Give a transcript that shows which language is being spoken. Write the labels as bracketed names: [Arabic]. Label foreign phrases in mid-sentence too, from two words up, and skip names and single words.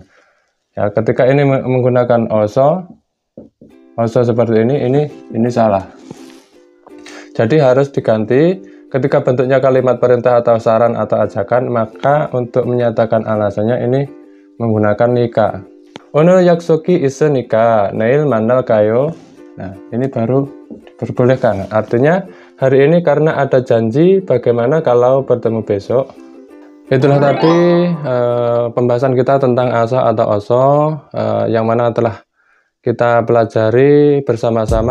[Indonesian] Ya, ketika ini menggunakan oso seperti ini salah. Jadi harus diganti ketika bentuknya kalimat perintah atau saran atau ajakan, maka untuk menyatakan alasannya ini menggunakan nika. [Korean] 오늘 약속이 있으니까 내일 만날까요? [Indonesian] Nah, ini baru diperbolehkan. Artinya hari ini karena ada janji, bagaimana kalau bertemu besok? Itulah tadi pembahasan kita tentang asa atau oso yang mana telah kita pelajari bersama-sama.